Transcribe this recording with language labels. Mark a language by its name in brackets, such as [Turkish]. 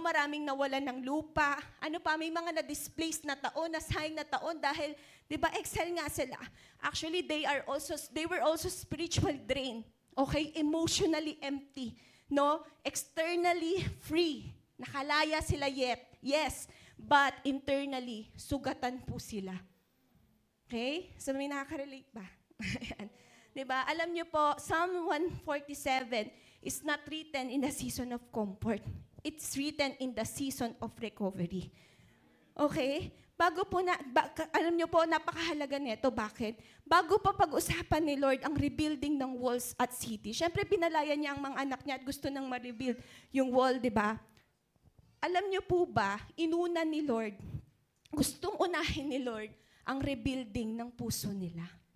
[Filipino] Maraming nawalan ng lupa. Ano pa? May mga na-displaced na taon, nasayang na taon dahil, di ba, exile nga sila. [English] Actually, they were also spiritually drained. Okay? Emotionally empty. No? Externally free. [Filipino] Nakalaya sila yet. Yes. [English] But internally, [Filipino] sugatan po sila. Okay? So may nakaka-relate ba? Ayan. 'Di ba? Alam niyo po, [English] Psalm 147 is not written in the season of comfort. It's written in the season of recovery. [Filipino] Okay? Bago po alam niyo po, napakahalaga nito. Bakit? Bago pa pag-usapan ni Lord ang rebuilding ng walls at city, syempre pinalaya niya ang mga anak niya at gusto nang ma-rebuild yung wall, di ba? Alam niyo po ba, inuna ni Lord, gustong unahin ni Lord ang rebuilding ng puso nila.